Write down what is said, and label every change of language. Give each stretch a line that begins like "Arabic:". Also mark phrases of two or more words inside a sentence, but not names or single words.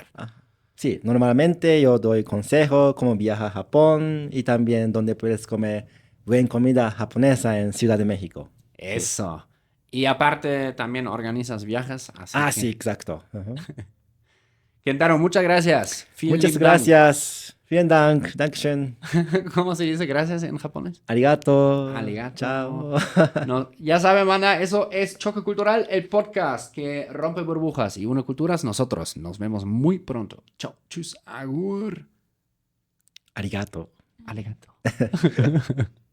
Spanish: Sí, normalmente yo doy consejo cómo viajar a Japón y también dónde puedes comer buena comida japonesa en Ciudad de México. Eso. Y aparte también organizas viajes. Así que... Sí, exacto. Ajá. Kentaro, muchas gracias.
German: Vielen
Spanish: Muchas
German: lieben Dank. gracias. Vielen Dank. Dankeschön.
Spanish: ¿Cómo se dice gracias en japonés? Arigato. Arigato. Chao. No, ya saben, banda, eso es Choque Cultural, el podcast que rompe burbujas y une culturas. Nosotros nos vemos muy pronto. Chao. Tschüss. Agur. Arigato. Arigato.